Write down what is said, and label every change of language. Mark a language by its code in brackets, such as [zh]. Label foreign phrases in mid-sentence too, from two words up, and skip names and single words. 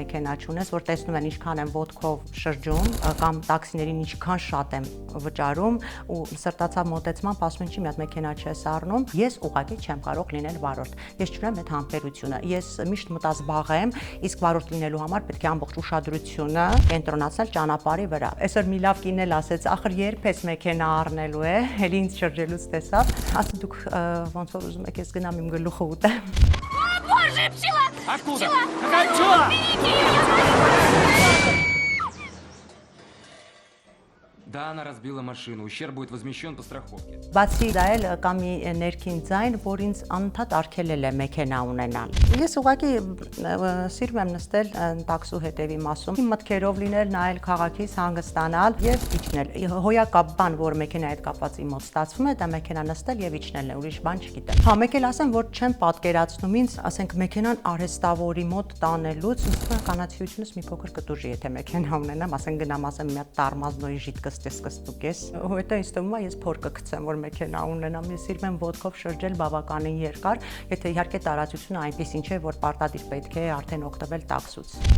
[hy] մեքենա չունես, որ տեսնում են ինչքան եմ ոդքով շրջում, կամ տաքսիներին ինչքան շատ եմ վճարում ու սրտացավ մոտեցմամբ ասում են ինչի մի հատ մեքենա չես առնում։ Ես ուղղակի չեմ կարող լինել վարորդ։ Ես չունեմ այդ համբերությունը։ Ես միշտ մտածբաղ եմ, իսկ վարորդ լինելու համար պետք է ամբողջ ուշադրությունը կենտրոնացնել ճանապարհի վրա։ Այսօր մի լավ կին էլ ասեց, ախր երբ ես մեքենա առնելու հելի ինձ շրջելուց տեսավ, ասում դուք ոնց որ ուզում եք ես գնամ իմ գլուխը ուտեմ։ [ru] Боже, пчела! Откуда? Какая пчела? Да, она разбила машину. Ущерб будет возмещен по страховке. [hy] Բացի դա էլ կա մի ներքին ձայն, որ ինձ անընդհատ արգելել է մեքենա ունենալ։ Ես ուղղակի սիրում եմ նստել տաքսու հետևի մասում, իմ մտքերով լինել, նայել քաղաքից, հանգստանալ եւ իջնել։ Հոյակապ բան, որ մեքենայի հետ կապված իմ մոտ ստացվում է, դա մեքենա նստել եւ իջնելն է, ուրիշ բան չգիտեմ։ Հա, մեկ էլ ասեմ, որ չեմ պատկերացնում ինձ, ասենք մեքենան արհեստավորի մոտ տանելուց, ինձ կանացիությունս մի փոքր կտուժի, եթե մեքենա ունենամ, ասենք գնամ ասեմ մի հատ տարմազնոյի ժիտ կստուկես, հետո ինձ թվում է ես փոր կգցեմ, որ մեքենա ունենամ, ես սիրում եմ ոտքով շրջել բավականին երկար, եթե իհարկե տարածությունը այնպեսին չէ, որ պարտադիր պետք է արդեն օգտվել տաքսուց։